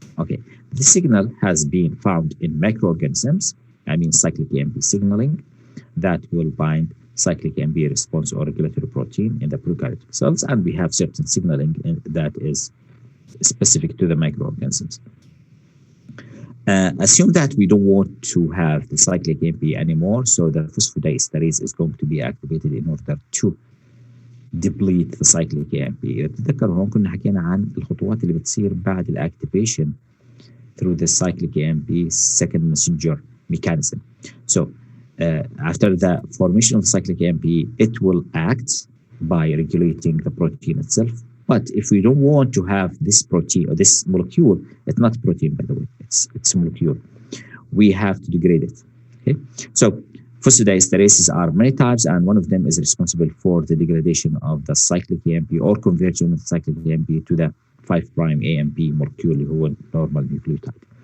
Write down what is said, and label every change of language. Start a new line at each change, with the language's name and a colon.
English: Okay, the signal has been found in microorganisms, I mean cyclic AMP signaling, that will bind cyclic AMP response or regulatory protein in the prokaryotic cells, and we have certain signaling that is specific to the microorganisms. Assume that we don't want to have the cyclic AMP anymore, so the phosphodiesterase is going to be activated in order to deplete the cyclic AMP.
Arabic: تتذكروا هون كنا حكينا عن الخطوات اللي بتصير بعد الاكتيفيشن
English: through the cyclic AMP second messenger mechanism. So after the formation of the cyclic AMP, it will act by regulating the protein itself. But if we don't want to have this protein or this molecule, it's not protein, by the way, it's a molecule, we have to degrade it. Okay, so phosphodiesterases are many types, and one of them is responsible for the degradation of the cyclic AMP or conversion of cyclic AMP to the 5' AMP molecule
Arabic: اللي هو
English: normal nucleotide.